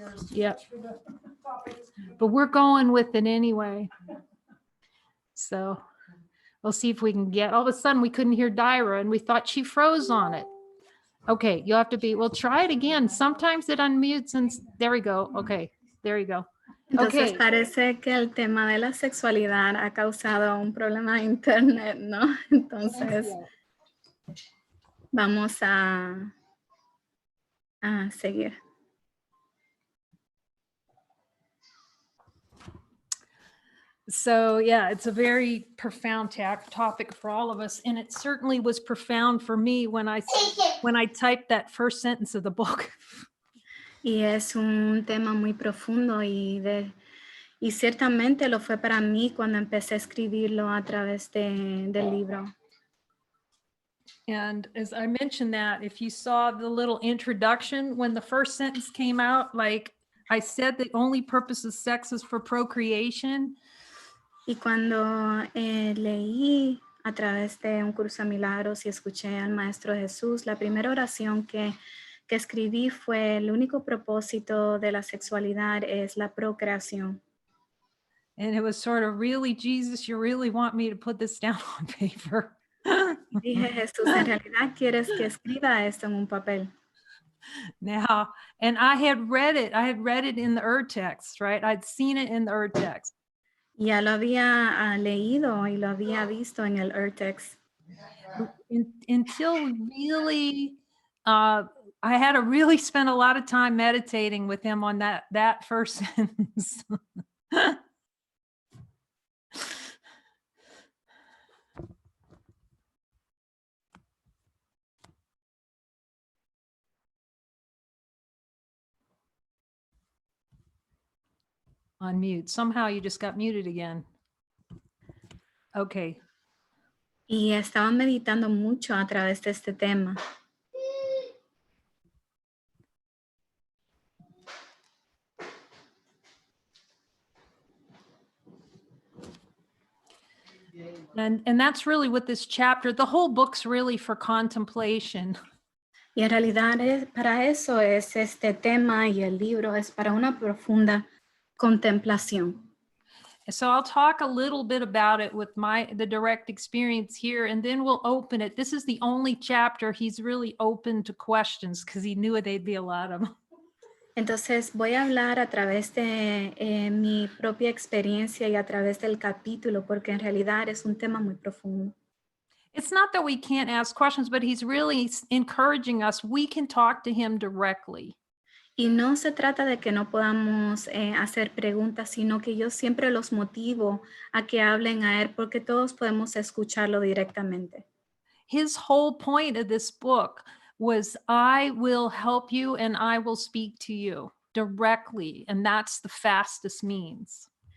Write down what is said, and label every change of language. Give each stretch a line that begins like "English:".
English: Yeah, but we're going with it anyway. So we'll see if we can get. All of a sudden, we couldn't hear Dyra, and we thought she froze on it. Okay, you'll have to be. We'll try it again. Sometimes it unmutes, and there we go. Okay, there you go.
Spanish: Entonces Okay. parece que el tema de la sexualidad ha causado un problema de internet, ¿no? Entonces vamos a seguir.
English: So yeah, it's a very profound topic for all of us, and it certainly was profound for me when I typed that first sentence of the book.
Spanish: Y es un tema muy profundo y ciertamente lo fue para mí cuando empecé a escribirlo a través del libro.
English: And as I mentioned that, if you saw the little introduction, when the first sentence came out, like I said, the only purpose of sex is for procreation.
Spanish: Y cuando leí a través de un curso de milagros y escuché al Maestro Jesús, la primera oración que escribí fue: el único propósito de la sexualidad es la procreación.
English: And it was sort of, really, Jesus, you really want me to put this down on paper?
Spanish: Dije: Jesús, ¿en realidad quieres que escriba esto en un papel?
English: Now, and I had read it in the urText, right? I'd seen it in the urText.
Spanish: Ya lo había leído y lo había visto en el urText.
English: Until really, I had to really spend a lot of time meditating with him on that first sentence. On mute. Somehow you just got muted again. Okay.
Spanish: Y estaba meditando mucho a través de este tema.
English: And that's really what this chapter, the whole book's really for contemplation.
Spanish: Y en realidad para eso es este tema, y el libro es para una profunda contemplación.
English: So I'll talk a little bit about it with the direct experience here, and then we'll open it. This is the only chapter he's really open to questions, because he knew they'd be a lot of them.
Spanish: Entonces voy a hablar a través de mi propia experiencia y a través del capítulo, porque en realidad es un tema muy profundo.
English: It's not that we can't ask questions, but he's really encouraging us. We can talk to him directly.
Spanish: Y no se trata de que no podamos hacer preguntas, sino que yo siempre los motivo a que hablen a él porque todos podemos escucharlo directamente.
English: His whole point of this book was, I will help you and I will speak to you directly. And that's the fastest means.